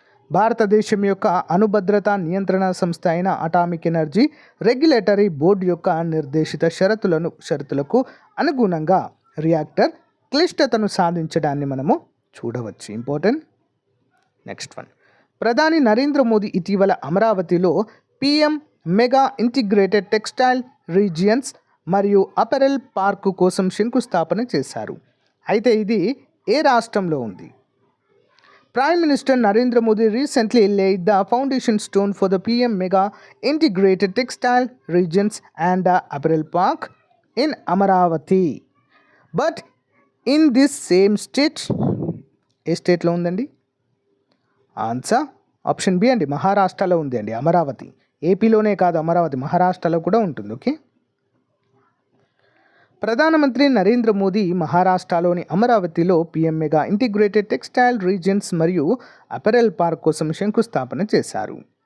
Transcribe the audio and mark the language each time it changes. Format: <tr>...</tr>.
<te>భారతదేశం యొక్క అణుభద్రతా నియంత్రణ సంస్థ అయిన అటామిక్ ఎనర్జీ రెగ్యులేటరీ బోర్డు యొక్క నిర్దేశిత షరతులకు అనుగుణంగా రియాక్టర్ క్లిష్టతను సాధించడాన్ని మనము చూడవచ్చు. ఇంపార్టెంట్. నెక్స్ట్ వన్, ప్రధాని నరేంద్ర మోదీ ఇటీవల అమరావతిలో PM mega integrated textile regions మరియు అపెరల్ పార్కు కోసం శంకుస్థాపన చేశారు. అయితే ఇది ఏ రాష్ట్రంలో ఉంది?</te> <en>Prime Minister Narendra Modi recently laid the foundation stone for the PM Mega Integrated Textile Regions and Apparel Park in Amaravati. But in this same state,</en> <te>ఏ స్టేట్లో ఉందండి? ఆన్సర్ ఆప్షన్ బి అండి, మహారాష్ట్రలో ఉంది అండి అమరావతి. ఏపీలోనే కాదు, అమరావతి మహారాష్ట్రలో కూడా ఉంటుంది, ఓకే? ప్రధానమంత్రి నరేంద్ర మోదీ మహారాష్ట్రలోని అమరావతిలో PM mega integrated textile regions మరియు అపెరల్ పార్క్ కోసం శంకుస్థాపన చేశారు.</te>